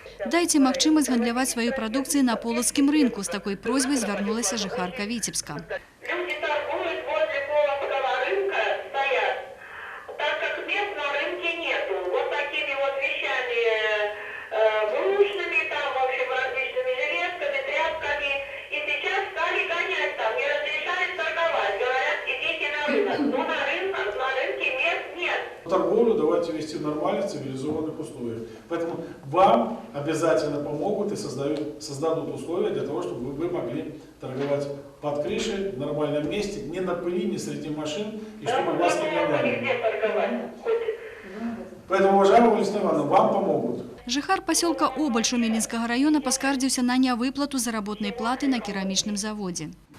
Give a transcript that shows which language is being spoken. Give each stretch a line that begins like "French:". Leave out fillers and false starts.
Belarusian: Дайце магчымасць гандляваць сваёй прадукцыі на полацкім рынку. З такой просьбай звярнулася жыхарка Віцебска.
Russian: Люди торгуют возле полоцкого рынка, стоят, так как мест на рынке нету. Вот такими вот вещами брушными, там, в общем, различными железками, тряпками. И сейчас стали гонять там, не разрешают торговать. Говорят, идите на рынок. Но на рынке мест нет. Торговлю давайте вести в нормальных цивилизованных условиях. Поэтому вам обязательно помогут и создадут условия для того, чтобы вы могли торговать под крышей, в нормальном месте, не на пыли, не среди машин, и чтобы вас не гоняли. Поэтому, уважаемый Валентин Иванович, вам помогут.
Belarusian: Жыхар пасёлка Обаль Шумелінскага раёна паскардзіўся на нявыплату заработнай платы на керамічным заводзе.